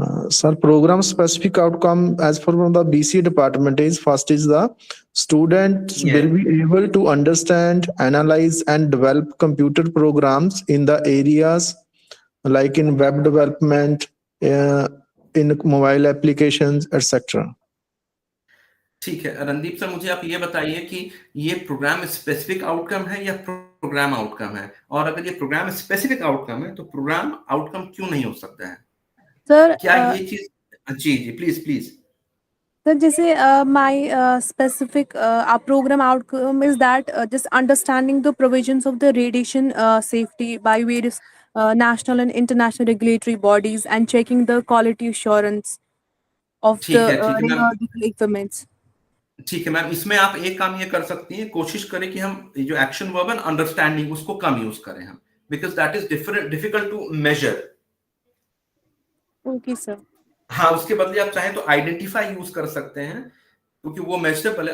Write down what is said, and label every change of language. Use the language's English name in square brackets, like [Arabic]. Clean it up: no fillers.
[English] Sir, program specific outcome as per from the BC department is first is the students Yes. will be able to understand, analyze, and develop computer programs in the areas like in web development, in mobile applications, etc. [Hindi] ठीक है Randeep sir, मुझे आप ये बताइए कि ये programme specific outcome है या प्रोग्राम आउटकम है, और अगर ये प्रोग्राम स्पेसिफिक आउटकम है तो प्रोग्राम आउटकम क्यों नहीं हो सकता है? [English] Sir, [Hindi] क्या ये चीज, जी प्लीज प्लीज. [English] sir, जैसे my specific program outcome is that just understanding the provisions of the radiation safety by various national and international regulatory bodies and checking the quality assurance of the [Hindi] ठीक है ma'am, [English] radiological equipments. [Hindi] ठीक है ma'am, इसमें आप एक काम ये कर सकती हैं, कोशिश करें कि हम जो एक्शन वर्ब एंड अंडरस्टैंडिंग उसको कम यूज करें हम, [English] Because that is difficult to measure. Okay, sir. [Hindi] हाँ, उसके बदले आप चाहें तो आइडेंटिफाई यूज कर सकते हैं, क्योंकि वो मेजरेबल है.